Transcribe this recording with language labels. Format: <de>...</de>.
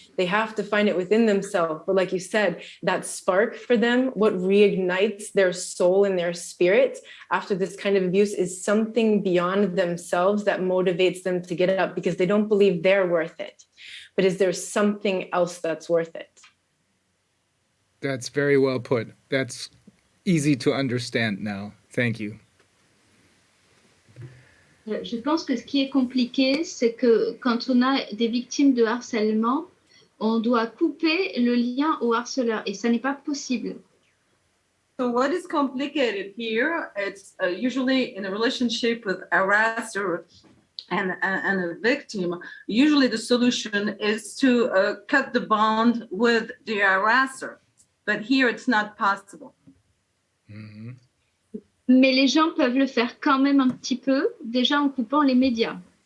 <en>They have to find it within themselves. But like you said, that spark for them, what reignites their soul and their spirit after this kind of abuse is something beyond themselves that motivates them to get up, because they don't believe they're worth it. But is there something else that's worth it? That's very well put. That's easy to understand now. Thank you.</en> <fr>Je pense que ce qui est compliqué, c'est que quand on a des victimes de harcèlement, on doit couper le lien au harceleur, et ça n'est pas possible.</fr> <en>So what is complicated here, it's usually in a relationship with harasser, and a victim, usually the solution is to cut the bond with the harasser. But here it's not possible. Mhm.</en> <fr>Mais les gens peuvent le faire quand même un petit peu, déjà en coupant les médias.</fr>